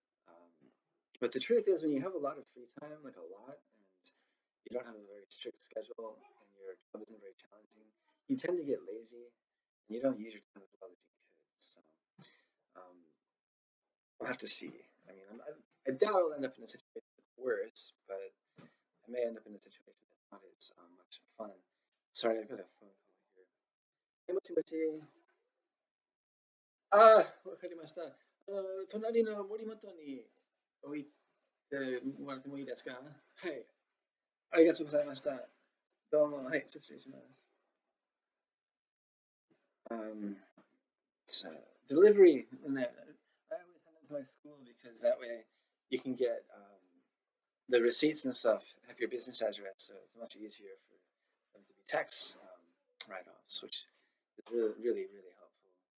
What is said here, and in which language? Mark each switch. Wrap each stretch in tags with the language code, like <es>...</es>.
<en>Um, but the truth is, when you have a lot of free time, like a lot, and you don't have a very strict schedule, and your job isn't very challenging, you tend to get lazy, and you don't use your time as well as you could. So um, we'll have to see. I mean, I doubt I'll end up in a situation that's worse, but I may end up in a situation that's not as much fun. Sorry, I've got a phone call here.</en> <ja>Hey, mochi mochi. わかりました。隣の森本に置いてもらってもいいですか？はい。ありがとうございました。どうも、はい、失礼します。</ja> <en>Um, so delivery, and that I always send it to my school because that way you can get the receipts and stuff, have your business address, so it's much easier for them to be tax write-offs, which is really, really, really helpful.</en>